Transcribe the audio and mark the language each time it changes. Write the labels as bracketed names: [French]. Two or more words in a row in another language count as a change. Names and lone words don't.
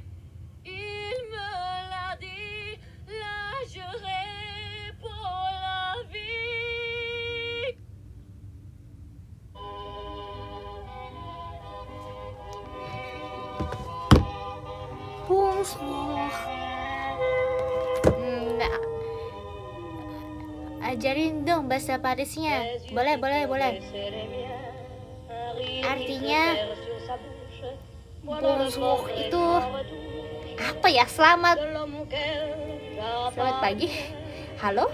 [French] Il me l'a dit, là j'irai pour la vie. Bonsoir. [Indonesian] Ajarin dong bahasa Parisnya. Boleh. Artinya bonsoir itu apa ya? Selamat pagi. Halo?